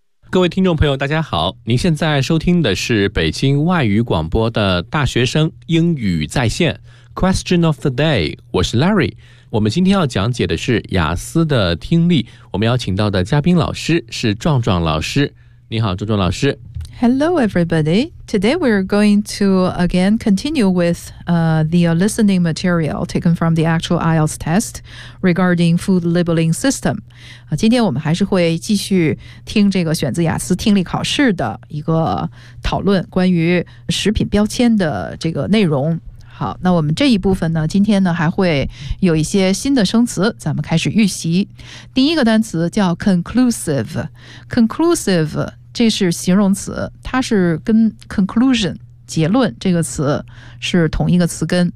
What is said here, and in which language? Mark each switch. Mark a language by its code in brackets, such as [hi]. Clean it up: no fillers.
[zh] 各位听众朋友大家好，您现在收听的是北京外语广播的大学生英语在线 Question of the Day， 我是 Larry。我们今天要讲解的是雅思的听力，我们要请到的嘉宾老师是壮壮老师。你好壮壮老师。 [en] Hello everybody. Today we're going to again continue with the listening material taken from the actual IELTS test regarding food labeling system. [zh] 今天我们还是会继续听这个选择雅思听力考试的一个讨论，关于食品标签的这个内容。好，那我们这一部分呢，今天呢还会有一些新的生词，咱们开始预习。第一个单词叫 conclusive， 这是形容词，它是跟 conclusion 结论这个词是同一个词根。